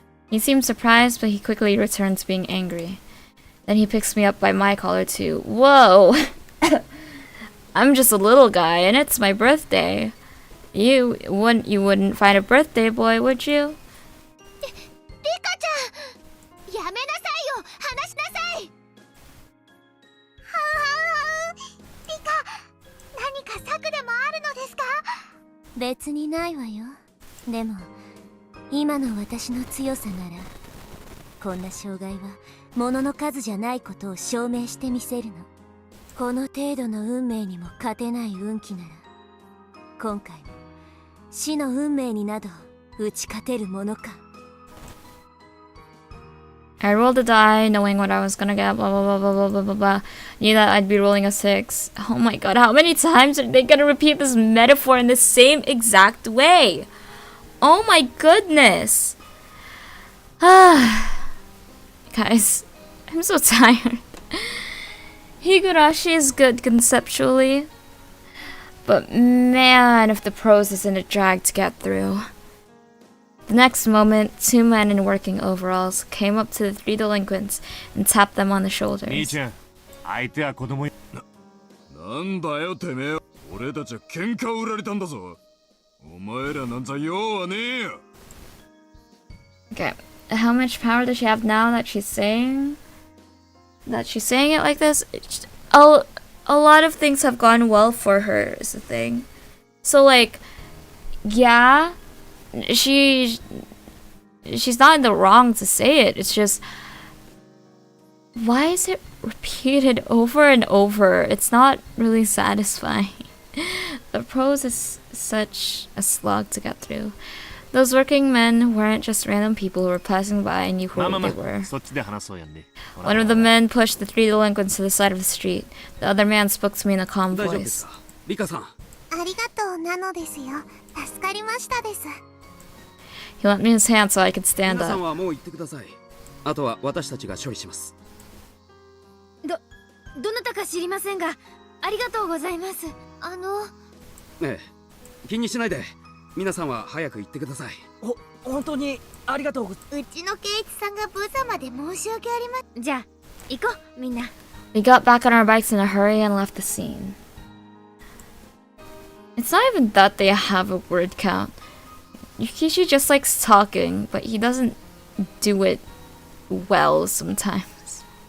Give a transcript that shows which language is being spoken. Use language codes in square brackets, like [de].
[en] He seemed surprised, but he quickly returned to being angry. Then he picks me up by my collar too. Whoa! I'm just a little guy, and it's my birthday. You wouldn't find a birthday boy, would you? [ja] リカちゃん、やめなさいよ。話しなさい。リカ、何か策でもあるのですか？別にないわよ。でも今の私の強さならこんな障害は物の数じゃないことを証明してみせるの。この程度の運命にも勝てない運気なら今回も死の運命になど打ち勝てるものか。 [en] I rolled a die, knowing what I was gonna get, blah blah blah blah blah blah blah blah. Knew that I'd be rolling a 6. Oh my god, how many times are they gonna repeat this metaphor in the same exact way? Oh my goodness! Guys, I'm so tired. Higurashi is good conceptually. But man, if the prose isn't a drag to get through. The next moment, two men in working overalls came up to the three delinquents and tapped them on the shoulders. [ja] 兄ちゃん、相手は子供なんだよてめえ。俺たちは喧嘩を売られたんだぞ。お前らなんざ用はねえよ。 [en] Okay, how much power does she have now that she's saying it like this? A lot of things have gone well for her is the thing. So like, yeah, she's not in the wrong to say it. It's just, why is it repeated over and over? It's not really satisfying. The prose is such a slog to get through. Those working men weren't just random people who were passing by and knew who they were. One of the men pushed the three delinquents to the side of the street. The other man spoke to me in a calm voice. [ja] ありがとうなのですよ。助かりましたです。 [en] He lent me his hand so I could stand [ja] 皆さん [en] up. [ja] はもう行ってください。あとは私たちが処理します。どなたか知りませんが、ありがとうございます。ええ、気にしないで。皆さんは早く行ってください。本当にありがとう。うちの圭一さんが無様で申し訳ありません。じゃあ、行こう、みんな。 [en] We got back on our bikes in a hurry and left the scene. It's not even that they have a word count. Yukishi just likes talking, but he doesn't do it well sometimes.